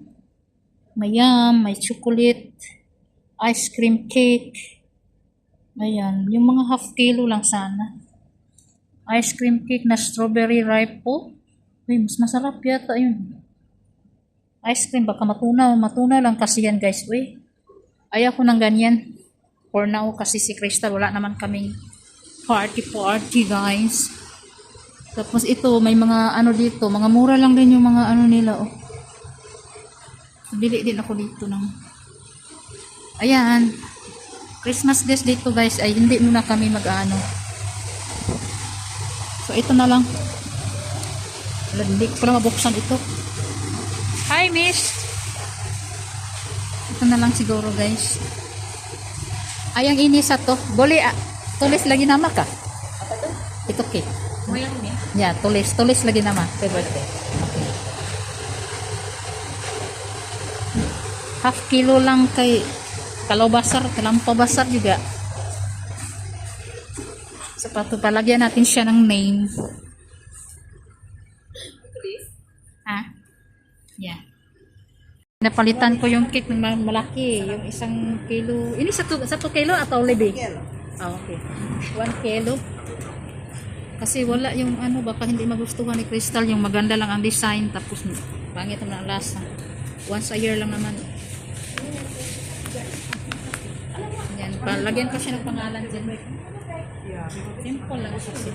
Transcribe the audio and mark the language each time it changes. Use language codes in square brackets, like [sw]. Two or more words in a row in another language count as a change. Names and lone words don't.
[tl] May yum, may chocolate, [en] ice cream cake. [tl] Ayan, yung mga [en] half kilo [tl] lang sana. [en] Ice cream cake [tl] na strawberry ripe po. Uy, mas masarap yata yun. [en] Ice cream, [tl] baka matunaw lang kasi yan guys. Uy, ayaw ko ng ganyan. [en] For now, [tl] kasi si Crystal, wala naman kaming party guys. Tapos ito, may mga ano dito, mga mura lang din yung mga ano nila oh. Bili din ako dito ng ayan. [en] Christmas days [tl] dito guys ay hindi muna kami mag-ano. So ito na lang. Hindi ko pala mabuksan ito. [en] Hi miss. [tl] Ito na lang siguro guys. Ayang ini sa to. [ms] Boleh tulis lagi nama ka? Apa itu? Ito cake. Mo yang ni? Ya, tulis lagi nama. [en] Happy birthday. Okay. Half kilo [tl] lang kay [ms] kalau basar, kalampau basar juga. [tl] Sepatu palagyan natin siya ng name. Ha? [en] Yeah. [tl] Napalitan ko yung cake ng malaki, yung [en] 1 kilo. [ms] Ini 1 kilo atau lebih? Oh, okay. 1 kilo. [tl] Kasi wala yung ano, baka hindi magustuhan ni Crystal, yung maganda lang ang design tapos pangit naman ang lasa. [en] Once a year [tl] lang naman. Yan, lagyan kasi ng pangalan dyan. Simple lang kasi.